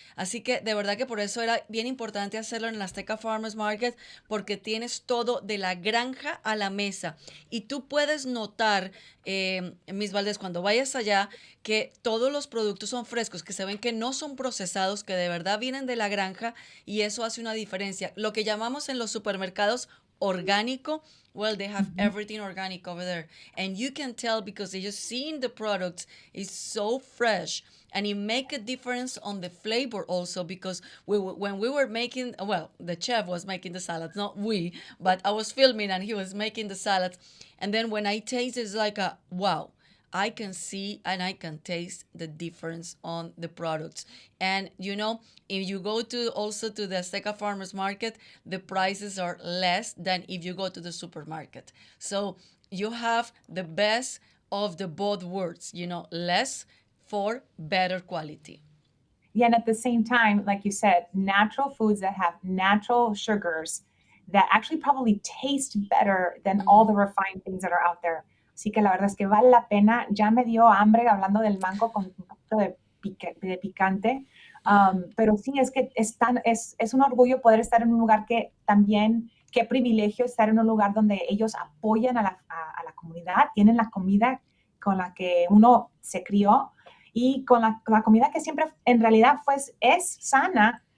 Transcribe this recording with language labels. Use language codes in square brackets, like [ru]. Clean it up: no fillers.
[es] Así que de verdad que por eso era bien importante hacerlo en la Azteca Farmers Market, porque tienes todo de la granja a la mesa. Y tú puedes notar, Miss Valdez, cuando vayas allá, que todos los productos son frescos, que se ven que no son procesados, que de verdad vienen de la granja, y eso hace una diferencia. Lo que llamamos en los supermercados [en] orgánico, well, they have everything organic over there. And you can tell because they just seeing the products is so fresh. And it make a difference on the flavor also because when we were making, well, the chef was making the salads, not we, but I was filming and he was making the salads. And then when I taste, it's like a wow. I can see and I can taste the difference on the products. And if you go to also to the Azteca Farmers Market, the prices are less than if you go to the supermarket. So you have the best of the both worlds, less for better quality. Yeah, and at the same time, like you said, natural foods that have natural sugars that actually probably taste better than all the refined things that are out there. [es] Así que la verdad es que vale la pena. Ya me dio hambre hablando del mango con un poquito de picante. Pero sí, es que es un orgullo poder estar en un lugar que también, qué privilegio estar en un lugar donde ellos apoyan a la comunidad, tienen la comida con la que uno se crió y con la comida que siempre en realidad pues es sana.